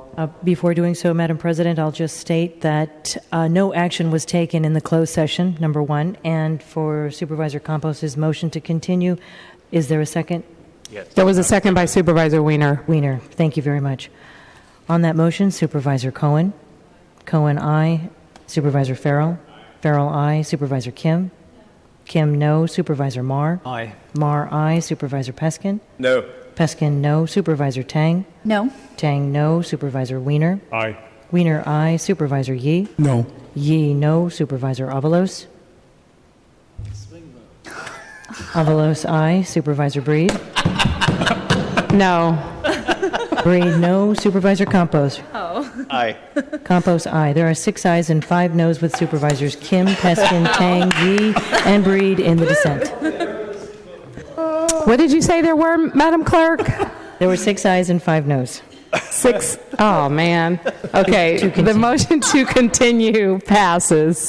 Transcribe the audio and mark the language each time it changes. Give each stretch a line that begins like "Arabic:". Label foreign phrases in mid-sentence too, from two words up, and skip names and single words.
English: Before doing so, Madam President, I'll just state that no action was taken in the closed session, number one, and for Supervisor Campos' motion to continue, is there a second? Yes. There was a second by Supervisor Wiener. Wiener, thank you very much. On that motion, Supervisor Cohen. Cohen, aye. Supervisor Farrell. Farrell, aye. Supervisor Kim. Kim, no. Supervisor Marr. Aye. Marr, aye. Supervisor Peskin. No. Peskin, no. Supervisor Tang. No. Tang, no. Supervisor Wiener. Aye. Wiener, aye. Supervisor Yee. No. Yee, no. Supervisor Avalos. Avalos, aye. Supervisor Breed. No. Breed, no. Supervisor Campos. Oh. Aye. Campos, aye. There are 6 ayes and 5 noes with Supervisors Kim, Peskin, Tang, Yee, and Breed in the dissent. What did you say there were, Madam Clerk? There were 6 ayes and 5 noes. 6. Oh, man. Okay, the motion to continue passes.